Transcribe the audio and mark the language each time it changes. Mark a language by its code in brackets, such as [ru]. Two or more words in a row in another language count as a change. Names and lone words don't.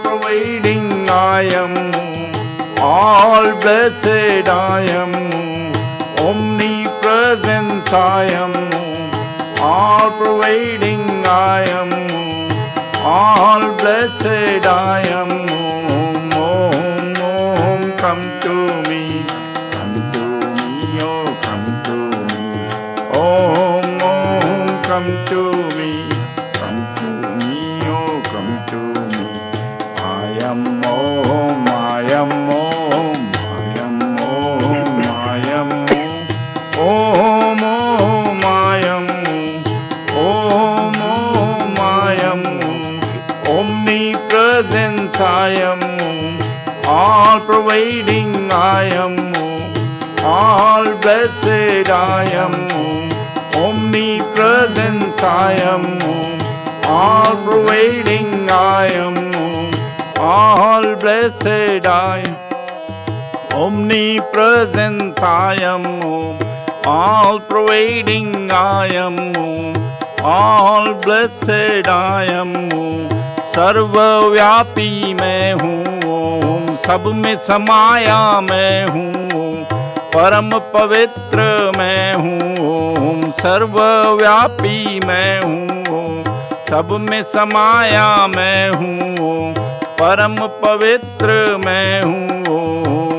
[en] I am, all blessed I am, presence I am Om, all pervading I am Om, all blessed I am Om. Om, Om, come to me, oh, come to me. Om, Om, come to me, oh, come to me. I am Om, I am Om, I am Om, I am Om. Om, Om, I am Om, Om, I am Om. Omnipresence I am Om, all pervading I am Om, all blessed I am Om. Omnipresence I am Om, all pervading I am Om, all blessed I am. Omnipresence I am Om, all pervading I am Om, all blessed I am Om. [hi] सर्वव्यापी मैं हूँ ओम, सब में समाया मैं हूँ ओम, परम पवित्र मैं हूँ ओम। सर्वव्यापी मैं हूँ ओम, सब में समाया मैं हूँ ओम, परम पवित्र मैं हूँ ओम।